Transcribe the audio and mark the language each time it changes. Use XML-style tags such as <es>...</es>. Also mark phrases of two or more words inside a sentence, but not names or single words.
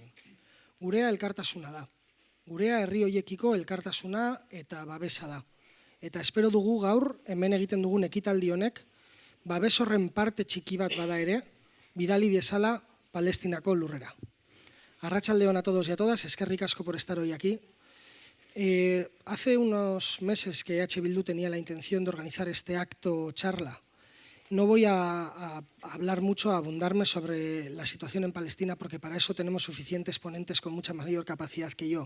<eu>Gurea elkartasuna da. Gurea herri hoiekiko elkartasuna eta babesa da. Eta espero dugu gaur hemen egiten dugun ekitaldi honek babes horren parte txiki bat bada ere, bidali dezala Palestinako lurrera.</eu> <es>Arratsaldeon a todos y a todas,</es> <eu>eskerrik asko</eu> <es>por estar hoy aquí. Hace unos meses que EH Bildu tenía la intención de organizar este acto charla. No voy a hablar mucho, a abundarme sobre la situación en Palestina, porque para eso tenemos suficientes ponentes con mucha mayor capacidad que yo.</es>